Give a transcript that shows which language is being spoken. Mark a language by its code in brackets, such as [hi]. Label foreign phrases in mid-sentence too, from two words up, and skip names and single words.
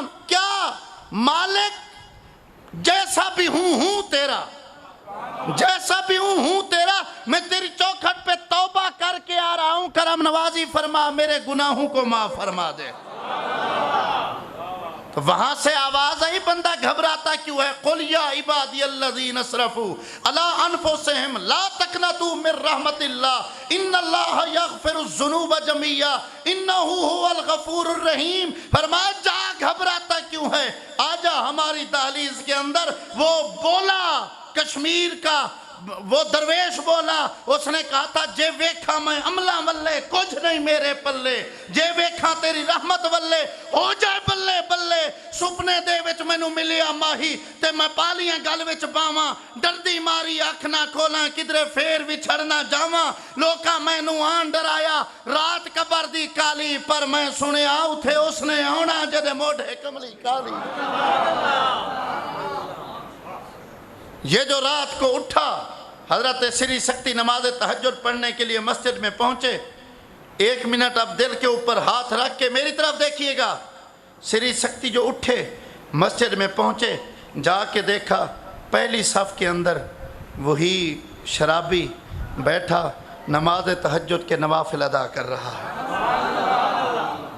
[ur] کیا مالک جیسا بھی ہوں تیرا، جیسا بھی ہوں تیرا، میں تیری چوکھٹ پہ توبہ کر کے آ رہا ہوں. کرم نوازی فرما، میرے گناہوں کو معاف فرما دے. تو وہاں سے آواز آئی، بندہ گھبراتا کیوں ہے؟ [ar] قل یا عبادی الذین اسرفوا علی انفسہم لا تقنطوا من رحمت اللہ ان اللہ یغفر الذنوب جميعا انہ هو الغفور الرحیم. [ur] فرمایا جا گھبراتا کیوں ہے، آجا ہماری دہلیز کے اندر. وہ بولا کشمیر کا وہ درویش بولا، اس نے کہا تھا [pa] جے ویکھا میں عملہ ولے کچھ نہیں میرے پلے، جے ویکھا تیری رحمت ولے ہو جائے بلے بلے. سپنے دے وچ مینوں ملیا ماہی تے میں پالیاں گل وچ باواں، ڈردی ماری اکھ نہ کھولاں کدرے پھیر وچھڑ نہ جاواں. لوکاں مینوں آن ڈرایا رات قبر دی کالی، پر میں سنیا اتھے اس نے آنا جدے موڈھے کملی کالی. [ur] یہ جو رات کو اٹھا، حضرت سری سکتی نماز تہجد پڑھنے کے لیے مسجد میں پہنچے. 1 منٹ اب دل کے اوپر ہاتھ رکھ کے میری طرف دیکھیے گا. سری سکتی جو اٹھے مسجد میں پہنچے، جا کے دیکھا پہلی صف کے اندر وہی شرابی بیٹھا نماز تہجد کے نوافل ادا کر رہا ہے.